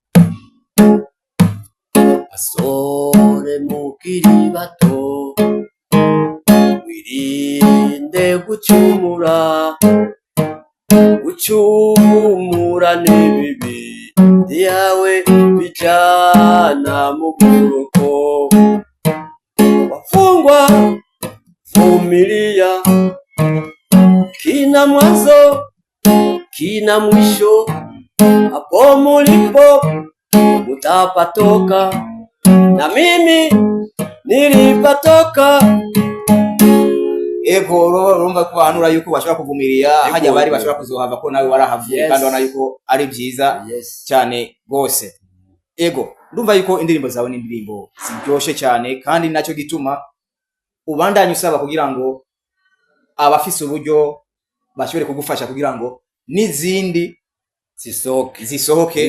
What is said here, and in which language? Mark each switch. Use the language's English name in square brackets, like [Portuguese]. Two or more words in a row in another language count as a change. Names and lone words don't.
[Rundi] Basore mukiri bato wirinde gucumura n'ibibi yawe bijana mu buruko [Swahili] wafungwa vumilia kina mwanzo kina mwisho hapo mulipo mutapatoka na mimi nilipatoka. [Rundi] Ego urumva ko banura yuko bashobora kuvumiriya hajya bari bashobora kuzohava ko nawe warahavuye kandi wana yuko ari byiza cyane gose. Ego urumva yuko indirimbo zawe ni indirimbo ziryoshe cyane kandi nacyo gituma ubandanye usaba kugira ngo abafise uburyo bashobore kugufasha kugira ngo n'izindi zisohoke